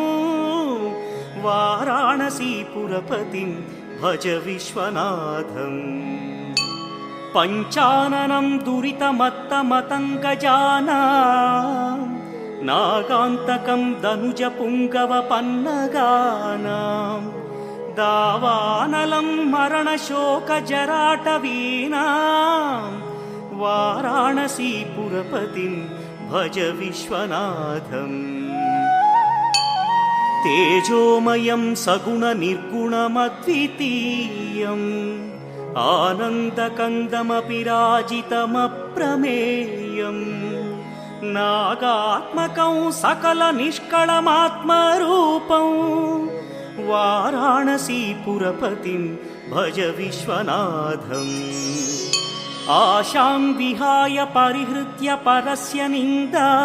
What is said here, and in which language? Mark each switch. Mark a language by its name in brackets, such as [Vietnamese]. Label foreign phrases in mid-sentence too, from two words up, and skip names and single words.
[Sanskrit] వారాణసీపురపతిం భజ విశ్వనాథం పంచాననం దురితమత్తమతంగజానాం నాగాంతకం ధనుజ పుంగవ పన్నగానాం దావానలం మరణశోక జరాటవీనాం వారాణసీపురపతిం భజ విశ్వనాథం तेजोमयं सगुणनिर्गुणमद्वितीयम् आनन्दकन्दमपि राजितमप्रमेयम् नागात्मकं सकलनिष्कळमात्मरूपं वाराणसीपुरपतिं भज विश्वनाथम् आशां विहाय परिहृत्य परस्य निन्दा